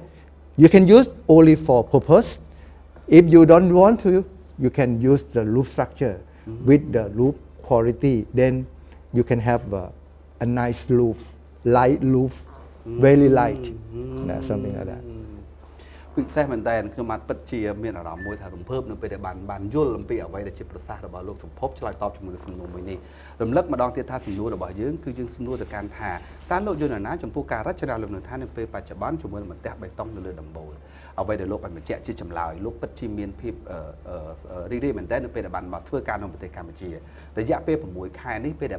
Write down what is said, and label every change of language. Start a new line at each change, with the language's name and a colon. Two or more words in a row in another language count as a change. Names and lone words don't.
English: You can use only for purpose. If you don't want to, you can use the roof structure with the roof quality. Then you can have a nice roof, light roof, very light, something like that.
Khmer: ពិសេសមែនតើខ្ញុំបានពិតជាមានអារម្មណ៍មួយថារំភើបនៅពេលដែលបានយល់អំពីអ្វីដែលជាប្រសាសន៍របស់លោកសម្ភពឆ្លើយតបជាមួយនឹងសំណួរមួយនេះរំលឹកម្ដងទៀតថាសំណួររបស់យើងគឺយើងសំណួរទៅកាន់ថាតើលោកយល់យ៉ាងណាចំពោះការរចនា លំនៅឋាននៅពេលបច្ចុប្បន្នជាមួយនឹងបន្ទះបេតុងនៅលើដំបូលអ្វីដែលលោកបានបញ្ជាក់ជាចម្លើយលោកពិតជាមានភាពរីករាយមែនតើនៅពេលដែលបានមកធ្វើការនៅប្រទេសកម្ពុជារយៈពេល6ខែនេះពេលដែល